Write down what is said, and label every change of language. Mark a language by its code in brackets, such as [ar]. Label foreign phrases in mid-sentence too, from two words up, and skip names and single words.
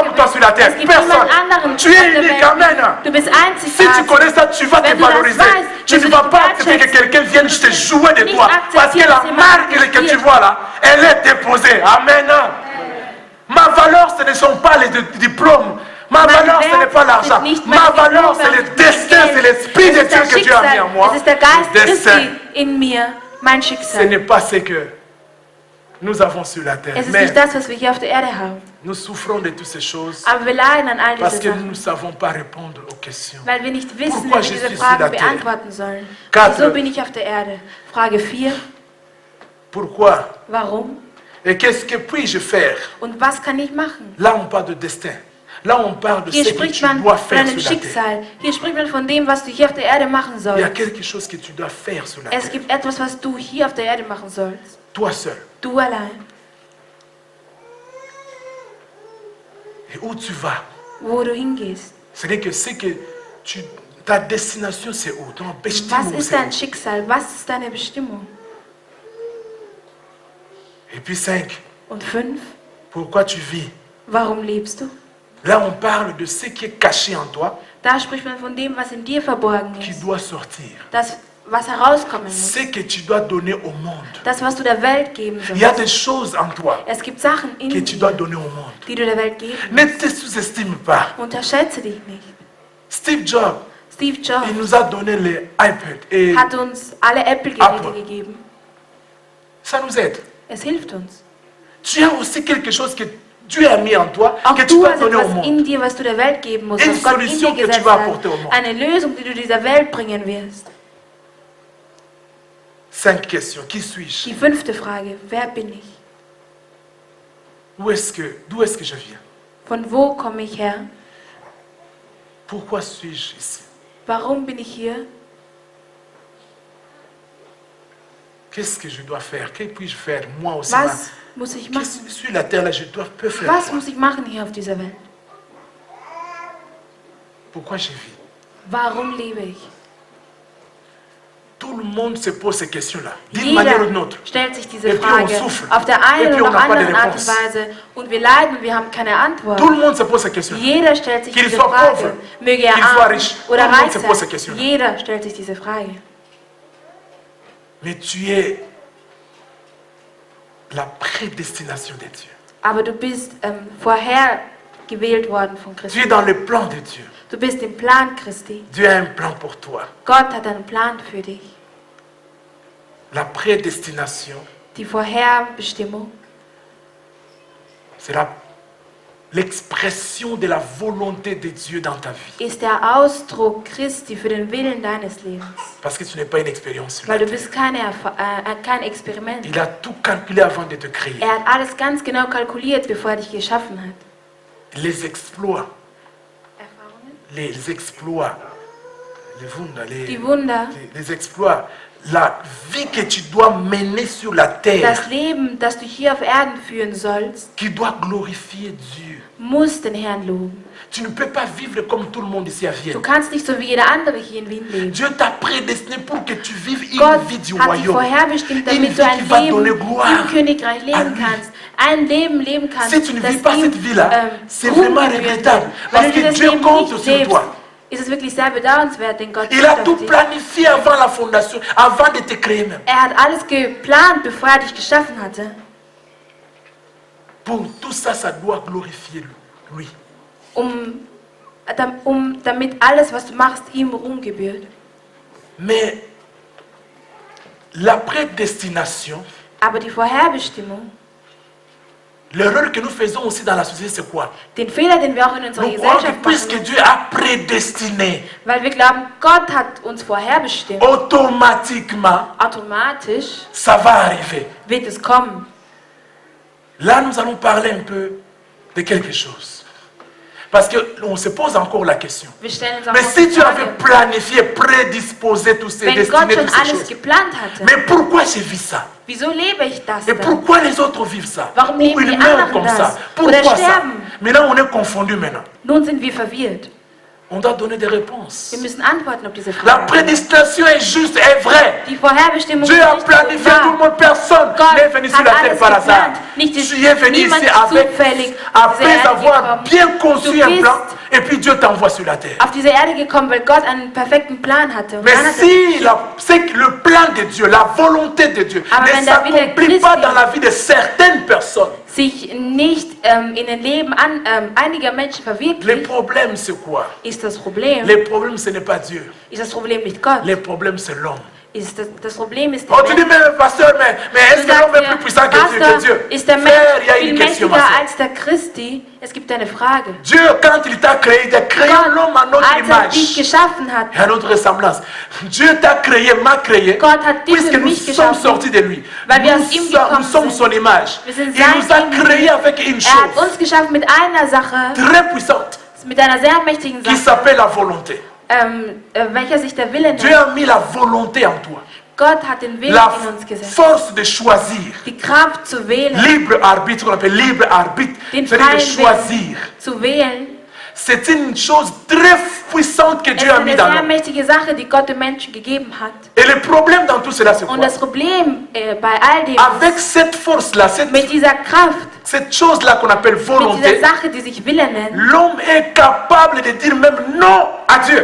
[fr] comme toi [de] bist. [fr] sur la terre. [de] Es gibt [fr] Personne. [de] niemand anderen [fr] Tu [de] auf es der [fr] unique, [de] Welt. [fr] amen. [de] Du bist [fr] Si tu [de] einzigartig. [fr] connais ça, tu vas te [de] Wenn du das [fr] valoriser. [de] weißt, [fr] Tu [de] wirst [fr] ne [de] du [fr] vas [de] dich [fr] pas accepter que [de] wertschätzen. [fr] quelqu'un vienne te jouer de [de] Nicht [fr] toi. Parce que [de] akzeptieren, [fr] la [de] dass jemand [fr] marque [de] mit [fr] que tu [de] dir- [fr] vois là, elle est déposée. Amen. Ma valeur, ce ne sont pas les diplômes. Ma valeur, ce n'est pas l'argent. Ma valeur, c'est le destin, c'est l'esprit de Dieu que Dieu a mis en moi. [de] Es ist der Geist [fr] Le destin, [de] Christi in mir, mein [fr] ce [de] Schicksal. [fr] n'est pas ce que nous avons sur la terre. [de] Es ist [fr] Mais [de] nicht das, was wir hier auf der Erde haben. [fr] nous souffrons de toutes ces choses [de] Aber wir leiden an all [fr] parce [de] diese [fr] que nous ne [de] Sachen, [fr] savons pas répondre aux questions. [de] weil wir nicht wissen, [fr] Pourquoi [de] wie [fr] je [de] wir diese [fr] suis sur [de] Fragen [fr] la terre? [de] beantworten sollen. [fr] Quatre. [de] Wieso bin ich auf der Erde? Frage 4. [fr] Pourquoi? [de] Warum? [fr] Et qu'est-ce que puis-je faire? [de] Und was kann ich machen? [fr] Là, on parle de destin. Là, on parle de [de] Hier [fr] ce que [de] spricht [fr] tu [de] man [fr] dois [de] von [fr] faire [de] einem [fr] sur la terre. [de] Schicksal. Hier spricht man von dem, was du hier auf der Erde machen [fr] Il y a [de] sollst. [fr] quelque chose que tu dois faire sur la [de] Es [fr] terre. [de] gibt etwas, was du hier auf der Erde machen sollst. [fr] Toi seul. [de] Du allein. [fr] Et où tu vas? [de] Wo du hingehst. [fr] C'est-à-dire que c'est que ta destination, c'est où? Ton [de] Was Bestimmung, ist [fr] c'est [de] dein [fr] où? [de] Schicksal? Was ist deine Bestimmung? [fr] Et puis 5. [de] Und 5. [fr] Pourquoi tu vis? [de] Warum lebst du? [fr] Là, on parle de ce qui est caché en toi, [de] Da spricht man von dem, was in dir verborgen [fr] qui [de] ist. [fr] doit sortir. [de] Das, was herauskommen muss. [fr] Ce que tu dois donner au monde. [de] Das, was du der Welt geben [fr] Il y a [de] sollst. [fr] des choses en toi [de] Es gibt Sachen in [fr] que tu dois [de] dir, [fr] donner au monde. [de] die du der Welt geben [fr] Ne [de] musst. [fr] te sous-estime pas. [de] Unterschätze dich nicht. [fr] Steve Jobs, [de] Steve Jobs [fr] il nous a donné les iPad et [de] hat uns alle Apple-Geräte [fr] Apple. [de] gegeben. [fr] ça nous aide. [de] Es hilft uns. [fr] Tu as aussi quelque chose que Dieu a mis en toi, [de] Auch [fr] que tu [de] du [fr] dois [de] hast [fr] donner au [de] etwas [fr] monde. [de] in dir, was du der Welt geben musst, [fr] Une [de] was Gott in [fr] solution [de] dir [fr] que tu [de] gesetzt [fr] vas [de] hat. [fr] apporter au monde. [de] Eine Lösung, die du dieser Welt bringen wirst. [fr] 5 questions. Qui suis-je? [de] Die 5. Frage. Wer bin ich? [fr] D'où est-ce que je viens? [de] Von wo komme ich her? [fr] Pourquoi suis-je ici? [de] Warum bin ich hier? [fr] Qu'est-ce que je dois faire? Que puis-je faire moi aussi? [de] Was muss ich machen? [fr] Sur la terre, là, peux faire [de] Was [fr] quoi? [de] muss ich machen hier auf dieser Welt? [fr] Pourquoi je vis? [de] Warum lebe ich? [fr] Tout le monde se pose ces questions-là, d'une manière ou d'une [de] Jeder [fr] autre. [de] stellt sich diese [fr] Et puis [de] Frage [fr] on souffre. [de] auf der [fr] Et [de] einen [fr] puis [de] oder [fr] on n'a pas de [de] anderen Art und [fr] réponse. [de] Weise und wir leiden und wir haben keine Antwort. [fr] Tout le monde se pose ces questions. [de] Jeder stellt sich [fr] Qu'il [de] diese [fr] soit [de] Frage. [fr] pauvre, [de] Möge er [fr] qu'il soit [de] arm [fr] riche, [de] oder [fr] tout le monde [de] reich [fr] se pose ces [de] sein. [fr] questions. [de] Jeder stellt sich diese Frage. [fr] Mais tu es la prédestination de Dieu. [de] Aber du bist vorher gewählt worden von [fr] Tu es [de] Christus. [fr] dans le plan de Dieu. [de] Du bist im Plan Christi. [fr] Dieu a un plan pour toi. [de] Gott hat einen Plan für dich. [fr] La prédestination, [de] Die Vorherbestimmung [fr] c'est l'expression de la volonté de Dieu dans ta vie. [de] ist der Ausdruck Christi für den Willen deines Lebens. [fr] Parce que tu n'es pas une expérience sur [de] Weil [fr] la [de] du [fr] terre. [de] bist kein Experiment. [fr] Il a tout calculé avant de te créer. [de] Er hat alles ganz genau kalkuliert, bevor er dich geschaffen hat. [fr] Les exploits, [de] Erfahrungen? [fr] les exploits, les Wunder, [de] Die Wunder, [fr] les exploits, la vie que tu dois mener sur la terre, [de] das Leben, das du hier auf Erden führen sollst, [fr] qui doit glorifier Dieu. [de] muss den Herrn loben. [fr] Tu ne peux pas vivre comme tout le monde ici à [de] Du [fr] Vienne. [de] kannst nicht so wie jeder andere hier in Wien leben. [fr] Dieu t'a prédestiné pour que tu vives une [de] Gott [fr] vie du [de] hat dich [fr] royaume. [de] vorherbestimmt, [fr] Une [de] damit [fr] vie [de] du ein [fr] qui va donner [de] Leben [fr] gloire [de] im Königreich [fr] à [de] leben [fr] lui. [de] kannst. Ein Leben leben kannst, [fr] Si tu ne [de] das [fr] vis pas [de] ihm, [fr] cette vie-là, c'est [de] Ruhm [fr] vraiment [de] gebühren [fr] regrettable. [de] wird. [fr] Parce [de] Wenn du [fr] que [de] dieses [fr] Dieu [de] Leben [fr] compte [de] nicht [fr] sur [de] lebst, [fr] toi. [de] ist es wirklich sehr bedauernswert, denn Gott [fr] Il a [de] schaut [fr] tout [de] auf dich. [fr] planifié avant la fondation, avant de te créer même. [de] Er hat alles geplant, bevor er dich geschaffen hatte. [fr] Pour tout ça, ça doit glorifier lui. [de] Damit alles, was du machst, ihm Ruhm gebührt. [fr] Mais la prédestination, [de] Aber die Vorherbestimmung, [fr] l'erreur que nous faisons aussi dans la société, c'est quoi? [de] den Fehler, den wir auch in unserer [fr] Nous croyons que [de] Gesellschaft [fr] puisque [de] machen, [fr] Dieu a prédestiné, [de] weil wir glauben, Gott hat uns vorherbestimmt, [fr] automatiquement, [de] automatisch [fr] ça va arriver. [de] wird es kommen. [fr] Là, nous allons parler un peu de quelque chose. Parce qu'on se pose encore la question. [de] Wir stellen uns auch [fr] Mais [de] noch [fr] si [de] die [fr] Dieu avait [de] Frage, [fr] planifié, prédisposé tous ces [de] wenn [fr] destinées, [de] Gott schon [fr] toutes ces [de] alles [fr] choses, [de] geplant hatte, [fr] mais pourquoi j'ai vu ça? [de] wieso lebe ich das [fr] Et [de] dann? [fr] pourquoi les autres vivent ça? [de] Warum [fr] Ou [de] leben [fr] ils [de] die [fr] meurent [de] anderen [fr] comme [de] das? [fr] ça? [de] Oder [fr] Pourquoi ça? [de] sterben? [fr] Maintenant, on est confondu maintenant. [de] Nun sind wir verwirrt. [fr] On doit donner des réponses. [de] Wir müssen antworten auf diese [fr] La [de] Frage. [fr] prédestination est juste, est vraie. [de] Die Vorherbestimmung [fr] Dieu [de] ist [fr] a [de] nicht [fr] planifié [de] wahr. [fr] tout le monde, personne [de] Gott [fr] n'est venu sur [de] hat [fr] la terre [de] alles [fr] par hasard. [de] geplant. Nicht [fr] Tu es venu [de] niemand [fr] ici [de] ist [fr] avec, [de] zufällig auf diese [fr] après [de] Erde [fr] avoir [de] gekommen. [fr] bien conçu [de] Du [fr] un [de] bist [fr] plan, et puis Dieu t'envoie sur la terre. [de] auf diese Erde gekommen, weil Gott einen perfekten Plan hatte. Und [fr] Mais [de] dann hat [fr] si c'est que le plan de Dieu, la volonté de Dieu [de] Aber [fr] ne [de] wenn der Wille [fr] s'accomplit pas [de] Christi [fr] dans la vie de certaines personnes, [de] sich nicht in den Leben einiger Menschen [fr] le [de] verwirklicht, [fr] problème c'est quoi? [de] ist das Problem. [fr] Le problème ce n'est pas Dieu, [de] Ist das Problem nicht Gott? [fr] le problème c'est l'homme. [de] Ist das Problem ist der [fr] Oh, tu dis, [de] Mensch. [fr] mais pasteur, mais est-ce [de] Du [fr] que l'homme [de] sagst [fr] est plus puissant que Dieu? [de] Pastor, ist der Mensch [fr] Frère, il y a [de] viel [fr] une question, [de] mächtiger [fr] ma soeur. [de] als der Christi? Es gibt eine Frage. [fr] Dieu, quand il t'a créé, il a créé l'homme à notre [de] Als dich [fr] image [de] geschaffen hat, [fr] et à notre ressemblance. Dieu t'a créé, m'a créé, [de] Gott hat dich [fr] puisque [de] und [fr] nous [de] mich [fr] sommes [de] geschaffen, [fr] sortis de lui. [de] weil wir [fr] Nous [de] aus ihm [fr] sommes, [de] gekommen [fr] nous sommes [de] sind. [fr] son image. [de] Wir sind [fr] Il [de] sein [fr] nous a [de] Ebenbild. [fr] créé avec une [de] Er hat [fr] chose [de] uns geschaffen mit einer Sache, [fr] très puissante [de] mit einer sehr mächtigen [fr] qui [de] Sache, [fr] s'appelle la volonté. [de] welcher sich der Wille [fr] Dieu [de] nennt. [fr] a mis la volonté en toi. [de] Gott hat den Willen [fr] La [de] in uns gesetzt. [fr] force de choisir. [de] Die Kraft zu wählen, [fr] Libre arbitre, qu'on appelle libre arbitre. [de] den [fr] C'est-à-dire de [de] freien [fr] choisir. [de] Willen zu wählen. [fr] C'est une chose très puissante que [de] Es [fr] Dieu [de] ist [fr] a mis [de] eine [fr] dans [de] sehr [fr] l'homme. [de] mächtige Sache, die Gott dem Menschen gegeben hat. [fr] Et le problème dans tout cela, c'est quoi? [de] Und das Problem bei all dem [fr] Avec cette force-là, [de] mit dieser Kraft, [fr] cette chose-là qu'on appelle [de] mit [fr] volonté, [de] dieser Sache, die sich Wille nennt, [fr] l'homme est capable de dire même non à Dieu.